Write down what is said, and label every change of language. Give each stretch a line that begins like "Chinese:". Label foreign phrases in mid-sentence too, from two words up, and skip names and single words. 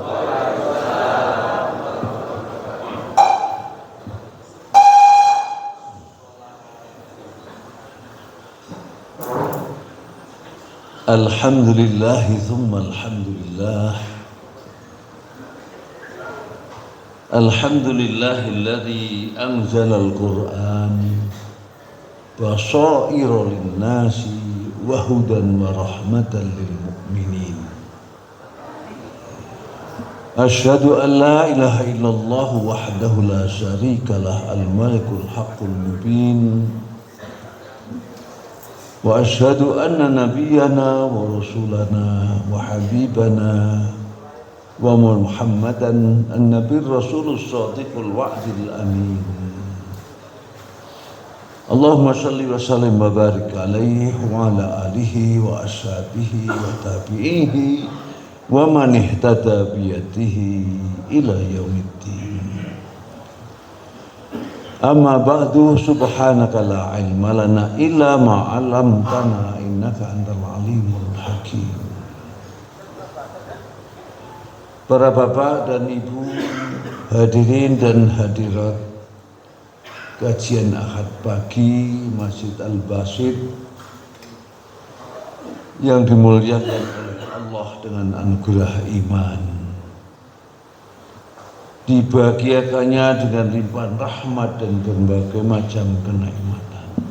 Arabic: الحمد لله ثم الحمد لله. الحمد لله الذي أنزل القرآن بصائر للناس وهدى ورحمة للمؤمنين. أشهد أن لا إله إلا الله وحده لا شريك له الملك الحق المبين. وأشهد أن نبينا ورسولنا وحبيبنا ومحمدا النبي الرسول الصادق الوعد الأمين. اللهم صل وسلم وبارك عليه وعلى آله وأصحابه وتابعيه ومن اهتدى بيده إلى يوم الدين. أما بعد سبحانك لا علم لنا إلا ما علمتنا إنك أنت العليم الحكيم.
Indonesian: Para bapak dan ibu, hadirin dan hadirat kajian Ahad pagi Masjid Al-Basit yang dimuliakan oleh Allah dengan anugerah iman, dibahagiakannya dengan limpahan rahmat dan berbagai macam kenikmatan.